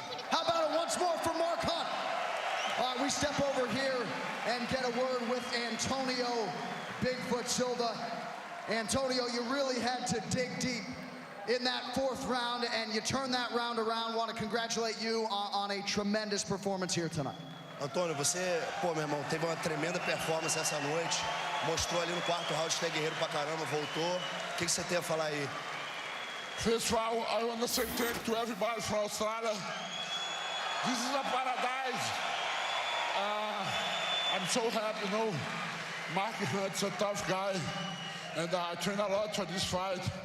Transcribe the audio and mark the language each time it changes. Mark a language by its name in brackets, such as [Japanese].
[English] How about it once more for Mark Hunt? All right, we step over here and get a word with Antonio Bigfoot Silva. Antonio, you really had to dig deep in that 4th round, and you turned that round around. Want to congratulate you on a tremendous performance here tonight. [Portuguese] Antônio, você, meu irmão, teve uma tremenda performance essa noite. Mostrou ali no 4º round, você é guerreiro pra caramba, voltou. O que você tem a falar aí? [English] First of all, I want to say thank you to everybody from Australia. This is a paradise. I'm so happy, you know. Mark Hunt's a tough guy, and I trained a lot for this fight.